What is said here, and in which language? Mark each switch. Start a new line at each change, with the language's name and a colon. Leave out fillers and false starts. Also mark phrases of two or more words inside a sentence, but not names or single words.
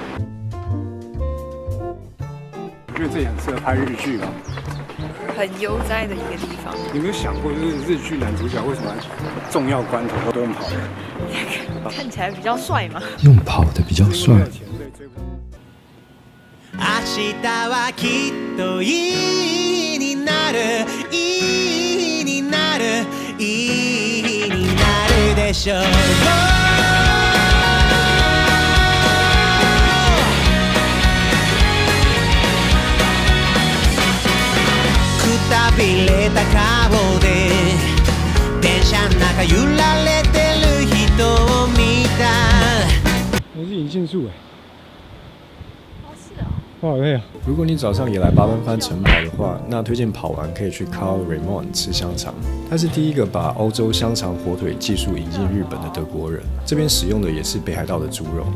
Chinese: 我觉得这里很适合拍日剧吧。很悠哉的一个地方。你有没有想过，就是日剧男主角为什么重要关头都用跑的？看起来比较帅嘛。用跑的比较帅。
Japanese: 明日はきっといいになる、いいになる、いいになるでしょう。くたびれた顔で電車の中揺られてる人を見た。
Chinese: 那是银杏树哎。哇，好累啊！如果你早上也来八幡帆晨跑的话，那推荐跑完可以去 Carl Raimond 吃香肠。他是第一个把欧洲香肠火腿技术引进日本的德国人，这边使用的也是北海道的猪肉。